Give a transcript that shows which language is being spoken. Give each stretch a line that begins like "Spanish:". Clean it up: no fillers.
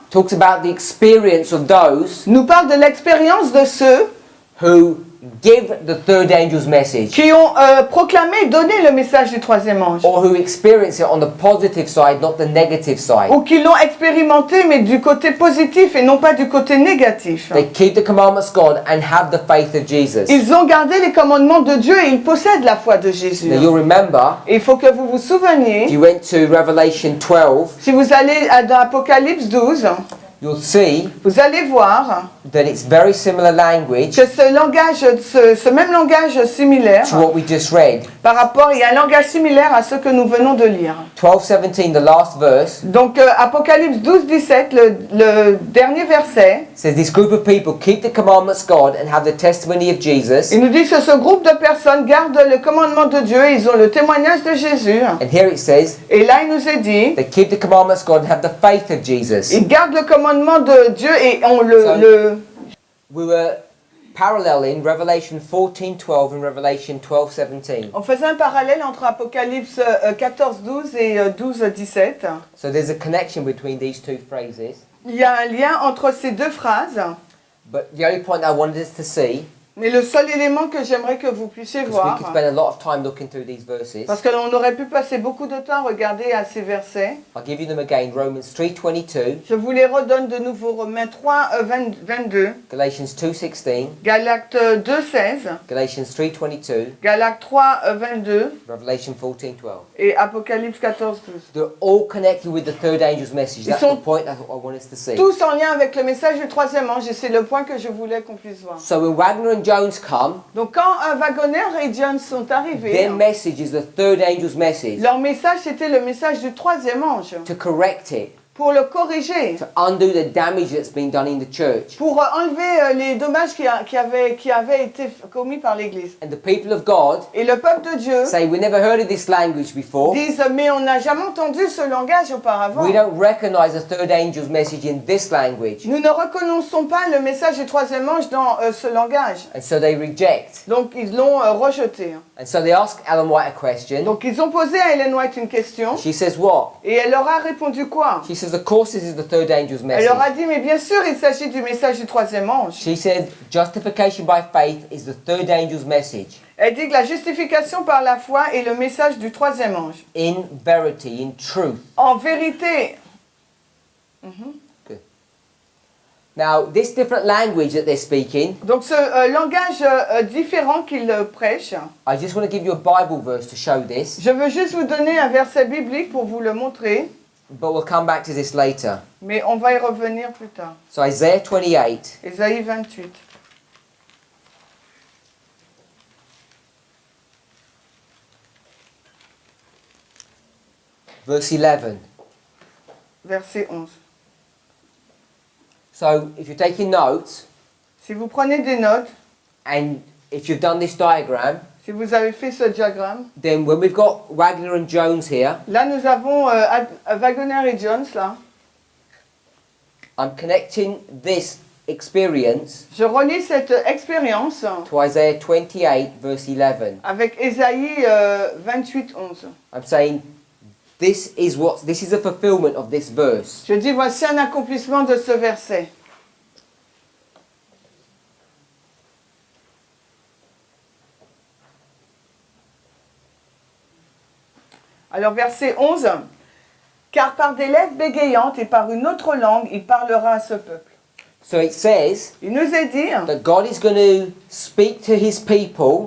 English: talks about the experience of those
French: nous parle de l'expérience de ceux
English: who give the third angel's message,
French: qui ont proclamé et donné le message du troisième ange,
English: or who experience it on the positive side, not the negative side.
French: ou qui l'ont expérimenté mais du côté positif et non pas du côté négatif.
English: They keep the commandments of God and have the faith of Jesus.
French: Ils ont gardé les commandements de Dieu et ils possèdent la foi de Jésus.
English: Now you'll remember,
French: Et il faut que vous vous
English: if
French: souveniez,
English: you went to Revelation 12,
French: si vous allez dans Apocalypse 12,
English: you'll see
French: vous allez voir
English: that it's very similar language
French: que ce langage, ce même langage similaire,
English: to what we just read.
French: par rapport, il y a un langage similaire à ce que nous venons de lire.
English: 12:17, the last verse,
French: Donc Apocalypse 12, 17, le dernier verset,
English: says this group of people keep the commandments of God and have the testimony of Jesus.
French: il nous dit que ce groupe de personnes garde le commandement de Dieu, ils ont le témoignage de Jésus.
English: And here it says
French: Et là, il nous est dit,
English: they keep the commandments of God and have the faith of Jesus.
French: ils gardent le commandement de Dieu et ont le
English: We were paralleling Revelation 14:12 and Revelation 12:17.
French: On faisait un parallèle entre Apocalypse 14, 12 et 12, 17.
English: So there's a connection between these two phrases.
French: Il y a un lien entre ces deux phrases,
English: But the only point I wanted us to see,
French: mais le seul élément que j'aimerais que vous puissiez
English: because we
French: voir,
English: could spend a lot of time looking through these verses,
French: parce qu'on aurait pu passer beaucoup de temps à regarder à ces versets,
English: I'll give you them again. Romans 3:22,
French: je vous les redonne de nouveau. Romains 3, 22,
English: Galatians 2:16,
French: Galates 2, 16,
English: Galatians 3:22,
French: Galates 3, 22
English: Revelation 14:12.
French: et Apocalypse 14, 12.
English: They're all connected with the third angel's message. That's
French: sont
English: the point I want us to see.
French: Tous en lien avec le message du troisième ange, et c'est le point que je voulais qu'on puisse voir.
English: So when Wagner and Jones come,
French: Donc quand Wagner et Jones sont arrivés,
English: their message is the third angel's message
French: leur message c'était le message du troisième ange,
English: to correct it,
French: pour le corriger,
English: to undo the damage that's been done in the church.
French: pour enlever les dommages qui avaient été commis par l'Église.
English: And the people of God
French: Et le peuple de Dieu
English: say, we never heard of this language before.
French: disent, mais on n'a jamais entendu ce langage auparavant.
English: We don't recognize the third angel's message in this language.
French: Nous ne reconnaissons pas le message du troisième ange dans ce langage.
English: And so they reject.
French: Donc ils l'ont rejeté.
English: And so they ask Ellen White a question.
French: Donc ils ont posé à Ellen White une question,
English: She says what?
French: et elle leur a répondu quoi?
English: She says, of course this is the third angel's
French: Elle
English: message.
French: leur a dit, mais bien sûr, il s'agit du message du troisième ange.
English: She said, justification by faith is the third angel's message.
French: Elle dit que la justification par la foi est le message du troisième ange.
English: In verity, in truth.
French: En vérité,
English: Good. Now, this different language that they're speaking,
French: donc ce langage différent qu'ils prêchent,
English: I just want to give you a Bible verse to show this,
French: je veux juste vous donner un verset biblique pour vous le montrer,
English: but we'll come back to this later.
French: mais on va y revenir plus tard.
English: So Isaiah 28,
French: Ésaïe 28.
English: verse 11.
French: Verset 11.
English: So if you're taking notes,
French: Si vous prenez des notes,
English: and if you've done this diagram,
French: si vous avez fait ce diagramme,
English: then when we've got Wagner and Jones here,
French: là nous avons Wagner et Jones, là.
English: I'm connecting this experience
French: Je relis cette expérience
English: to Isaiah 28, verse 11.
French: avec Ésaïe 28, 11.
English: I'm saying this is a fulfillment of this verse.
French: Je dis, voici un accomplissement de ce verset. Alors verset 11. Car par des lèvres bégayantes et par une autre langue, il parlera à ce peuple.
English: So it says
French: Il nous est dit
English: that God is going to speak to his people